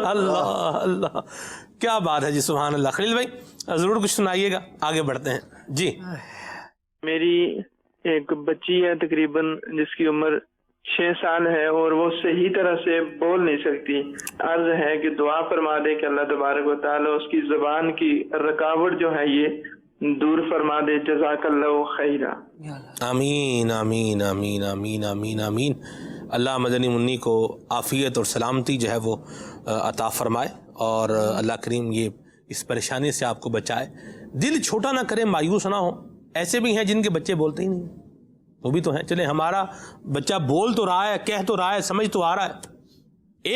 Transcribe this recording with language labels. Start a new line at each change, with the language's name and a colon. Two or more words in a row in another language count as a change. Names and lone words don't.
Urdu: اللہ اللہ, کیا بات ہے جی,
Arabic: سبحان اللہ.
Urdu: خلیل بھائی ضرور کچھ سنائیے گا, آگے بڑھتے ہیں. جی میری ایک بچی ہے تقریباً جس کی عمر 6 سال ہے اور وہ صحیح طرح سے بول نہیں سکتی. عرض ہے کہ دعا فرما دے کہ
Arabic: اللہ تبارک و تعالی
Urdu: اس کی زبان کی رکاوٹ جو ہے یہ دور فرما دے.
Arabic: جزاك الله خيرا.
Urdu: آمین آمین آمین آمین آمین آمین. اللہ مدنی منی کو عافیت اور سلامتی جو ہے وہ عطا فرمائے اور اللہ کریم یہ اس پریشانی سے آپ کو بچائے. دل چھوٹا نہ کرے، مایوس نہ ہو۔ ایسے بھی ہیں جن کے بچے بولتے ہی نہیں، وہ بھی تو ہیں. چلے ہمارا بچہ بول تو رہا ہے، کہہ تو رہا ہے، سمجھ تو آ رہا ہے.